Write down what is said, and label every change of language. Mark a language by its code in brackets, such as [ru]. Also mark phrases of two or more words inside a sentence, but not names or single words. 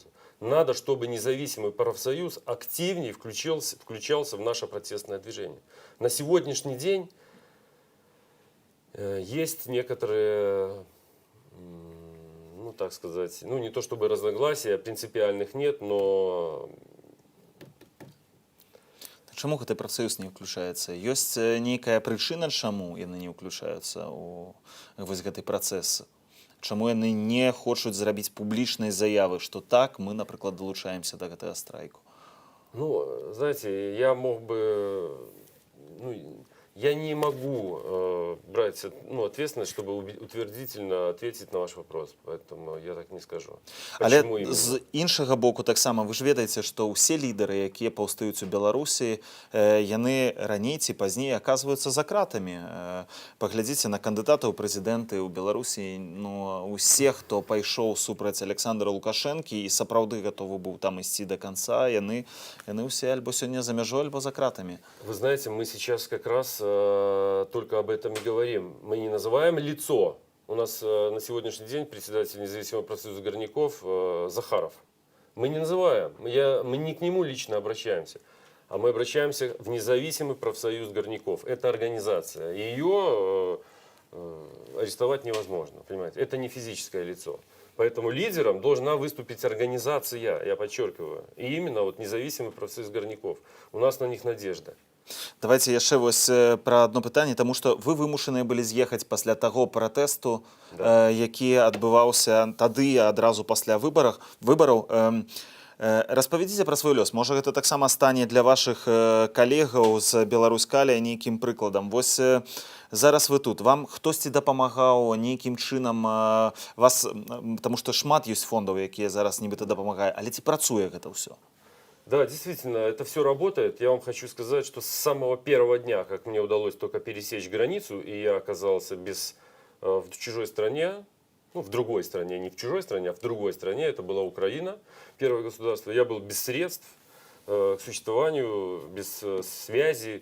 [ru] Надо, чтобы независимый профсоюз активнее включался в наше протестное движение. На сегодняшний день есть некоторые, ну так сказать, ну не то чтобы разногласия, принципиальных нет, но... [be] Чаму гэты прафсаюз не ўключаецца? Ёсць нейкая прычына, чаму яны не ўключаюцца ў вось гэты працэс? Чаму яны не хочуць зрабіць публічнай заявы, што так, мы, напрыклад, далучаемся да гэтага страйку? Ну, [ru] знаете, я мог бы... Ну, я не могу брать ответственность, чтобы утвердительно ответить на ваш вопрос. Поэтому я так не скажу. [be] Але [ru] Почему именно? [be] з іншага боку таксама вы ж ведаеце, што ўсе лідары, якія паўстаюць у Беларусі, яны раней ці пазней аказваюцца за кратамі. Паглядзіце на кандыдатаў у прэзідэнты ў Беларусі, ну, усе, хто пайшоў супраць Александра Лукашэнкі і сапраўды гатовы быў там ісці [ru] до конца, [be] яны ўсе альбо сёння за мяжой, альбо за кратамі. [ru] Вы знаете, мы сейчас как раз только об этом и говорим. Мы не называем лицо. У нас на сегодняшний день председатель независимого профсоюза горняков Захаров. Мы не называем, мы не к нему лично обращаемся, а мы обращаемся в независимый профсоюз горняков. Это организация. Ее арестовать невозможно, понимаете? Это не физическое лицо. Поэтому лидером должна выступить организация, я подчеркиваю. И именно вот независимый профсоюз горняков. У нас на них надежда. [be] Давайте яшчэ вось пра адно пытанне, таму што вы вымушаныя былі з'ехаць пасля таго пратэсту, які адбываўся тады адразу пасля выбараў. Распавядзіце пра свой лёс. Можа, гэта таксама стане для вашых калегаў з Беларусь-Калія нейкім прыкладам. Вось зараз вы тут. Вам хтосьці дапамагаў нейкім чынам вас, таму што шмат ёсць фондаў, якія зараз нібыта дапамагаюць, але ці працуе гэта ўсё? [ru] Да, действительно, это все работает. Я вам хочу сказать, что с самого первого дня, как мне удалось только пересечь границу, и я оказался в чужой стране, ну, в другой стране, не в чужой стране, а в другой стране, это была Украина, первое государство, я был без средств к существованию, без связи.